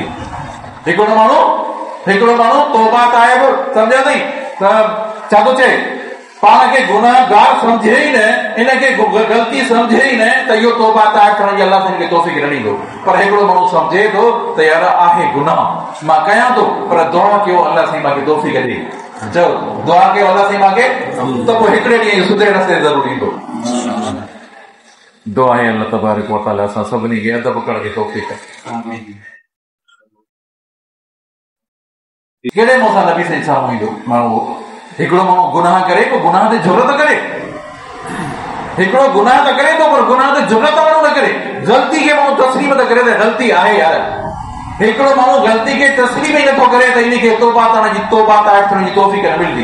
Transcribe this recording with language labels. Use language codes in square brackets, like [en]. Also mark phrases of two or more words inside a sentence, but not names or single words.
[sd] हिकिड़ो माण्हू तौबा ताइब सम्झे थी त छा थो चए पाण खे गुनाहगार सम्झे ई न, इनखे ग़लती सम्झे ई न त इहो तौबा ताइब करण जी अल्लाह हिनखे तौफ़ीक़ न ॾींदो। पर हिकिड़ो माण्हू सम्झे थो त यार आहे गुनाह मां कयां थो पर दुआ कयो अल्लाह साईं मूंखे तौफ़ीक़ ॾे, चओ दुआ कयो अल्लाह साईं मूंखे, त पोइ हिकिड़े ॾींहुं सुधरे रस्ते ज़रूरु ईंदो। दुआ आहे अल्लाह [ar] تبارك وتعالى [sd] असां सभिनी खे अदब करण जी तौफ़ीक़ ॾे। कहिड़े मुंहं सां नबी साईं साम्हूं ईंदो माण्हू? हिकिड़ो माण्हू गुनाह करे पोइ गुनाह ते जुरत करे, हिकिड़ो गुनाह त करे थो पर गुनाह ते जुरत माण्हू न करे। ग़लती खे माण्हू तस्लीम त करे त ग़लती आहे यार। हिकिड़ो माण्हू ग़लती खे तस्लीम ई नथो करे त इनखे तौबा ताइब करण जी तौफ़ीक़ न मिलंदी।